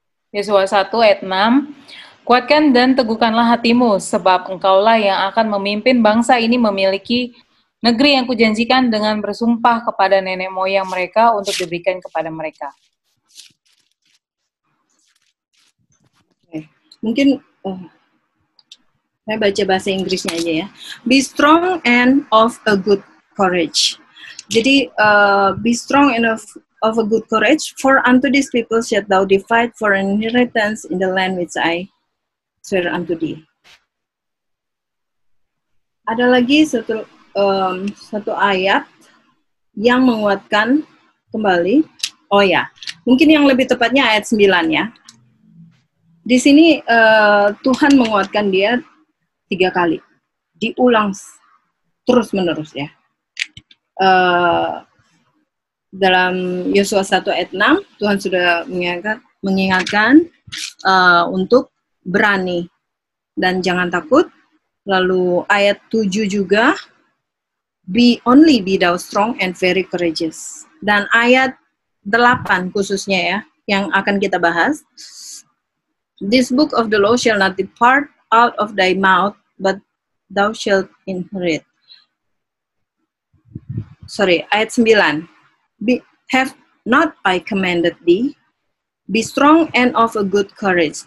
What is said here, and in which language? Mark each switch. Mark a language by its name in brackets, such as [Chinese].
[Indonesian] Yosua 1 ayat 6. Kuatkan dan teguhkanlah hatimu, sebab engkaulah yang akan memimpin bangsa ini memiliki negeri yang kujanjikan dengan bersumpah kepada nenek moyang mereka untuk diberikan kepada mereka. Mungkin saya baca bahasa Inggrisnya aja ya. [English] Be strong and of a good courage. [Indonesian] Jadi [English] be strong and of a good courage, for unto these people shalt thou divide for an inheritance in the land which I swear unto thee. [Indonesian] Ada lagi satu ayat yang menguatkan kembali. Oh ya, mungkin yang lebih tepatnya ayat 9 ya. Di sini Tuhan menguatkan dia 3 kali. Diulang terus-menerus ya. Dalam Yosua 1 ayat 6, Tuhan sudah mengingatkan untuk berani dan jangan takut. Lalu ayat 7 juga, [English] be thou strong and very courageous. [Indonesian] Dan ayat 8 khususnya ya, yang akan kita bahas. [English] This book of the law shall not depart out of thy mouth, but thou shalt inherit. [Indonesian] Ayat 9. [English] Have not I commanded thee? Be strong and of a good courage.